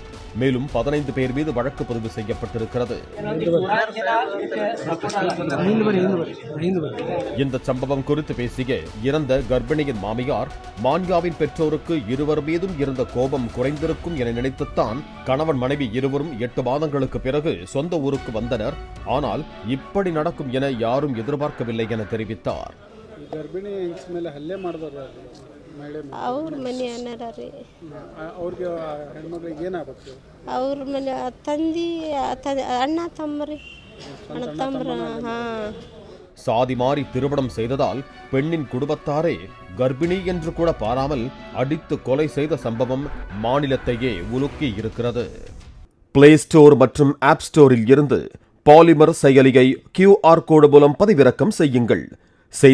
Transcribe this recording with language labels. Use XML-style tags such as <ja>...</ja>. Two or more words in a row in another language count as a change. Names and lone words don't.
<ta>மேலும் 15 பேர் மீது வழக்கு பதிவு செய்யப்பட்டிருக்கிறது. இந்த சம்பவம் குறித்து பேசிய இறந்த கர்ப்பிணியின் மாமியார், மான்யாவின் பெற்றோருக்கு இருவர் மீதும் இருந்த கோபம் குறைந்திருக்கும் என நினைத்துத்தான் கணவன் மனைவி இருவரும் 8 மாதங்களுக்கு பிறகு சொந்த ஊருக்கு வந்தனர். ஆனால் இப்படி நடக்கும் என யாரும் எதிர்பார்க்கவில்லை என தெரிவித்தார்.</ta> <kn>ಅವ್ರ ಮನೆ ಅನ್ನಾರ ರೀ, ಅವ್ರಿಗೆ ಹೆಣ್ಮಕ್ಳಿಗೆ ಏನಾಗಬೇಕು? ಅವ್ರ ಮನೆ ಅಣ್ಣ ತಮ್ಮರಿ, ಅಣ್ಣ ತಮ್ಮರ.</kn> <ta>சாதி மாறி திருமணம் செய்ததால் பெண்ணின் குடும்பத்தாரே கர்ப்பிணி என்று கூட பாராமல் அடித்து கொலை செய்த சம்பவம் மாநிலத்தையே உலுக்கி இருக்கிறது. பிளே ஸ்டோர் மற்றும் ஆப் ஸ்டோரில் இருந்து பாலிமர் செயலியை QR கோடு மூலம் பதிவிறக்கம் செய்யுங்கள்.</ta>